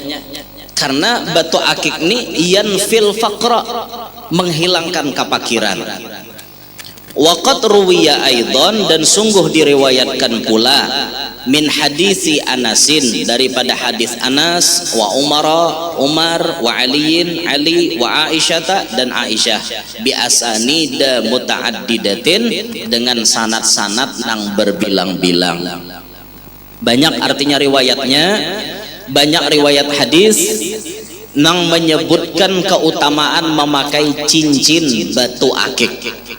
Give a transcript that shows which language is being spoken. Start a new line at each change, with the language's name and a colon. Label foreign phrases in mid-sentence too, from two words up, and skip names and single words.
Indonesian: Karena batu akik ini
Arabic: ينفي الفقر,
Indonesian: menghilangkan kepakiran.
Arabic: وقد روي أيضا,
Indonesian: dan sungguh diriwayatkan pula
Arabic: من حديث أنس,
Indonesian: daripada hadis Anas,
Arabic: وعمر وعلي وعائشة,
Indonesian: dan Aisyah,
Arabic: بأسانيد متعددة,
Indonesian: dengan sanad-sanad yang berbilang-bilang. Banyak artinya riwayatnya, banyak riwayat hadis yang menyebutkan keutamaan memakai cincin batu akik.